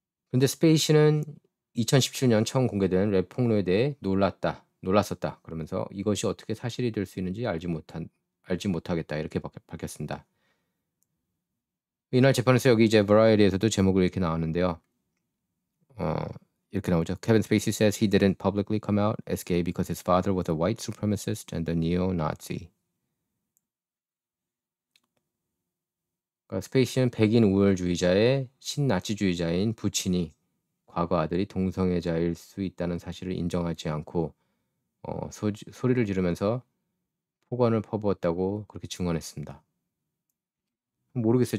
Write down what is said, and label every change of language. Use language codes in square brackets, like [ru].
[ko] 근데 스페이시는 2017년 처음 공개된 랩 폭로에 대해 놀랐었다. 그러면서 이것이 어떻게 사실이 될 수 있는지 알지 못하겠다 이렇게 밝혔습니다. 이날 재판에서 여기 이제 버라이어티에서도 제목을 이렇게 나왔는데요. 이렇게 나오죠. [en] Kevin Spacey says he didn't publicly come out as gay because his father was a white supremacist and a neo-Nazi. [ko] 그러니까 스페이시는 백인 우월주의자의 신나치주의자인 부친이 과거 아들이 동성애자일 수 있다는 사실을 인정하지 않고 소리를 지르면서 폭언을 퍼부었다고 그렇게 증언했습니다. 모르겠어요.